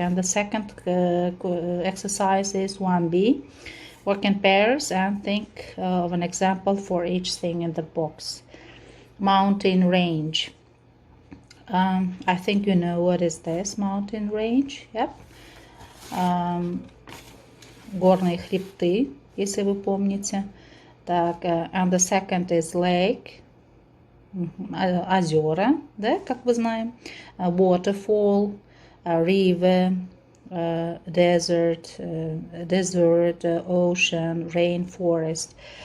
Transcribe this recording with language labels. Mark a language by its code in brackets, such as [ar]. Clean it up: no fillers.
[en] And the second exercise is 1B. Work in pairs and think of an example for each thing in the box. Mountain range. I think you know what is this mountain range. Yep. [ru] Горные хребты, если вы помните. [en] Так, and the second is lake. [ru] Озера, да, как вы знаем. [en] Waterfall, river, desert, ocean, rainforest.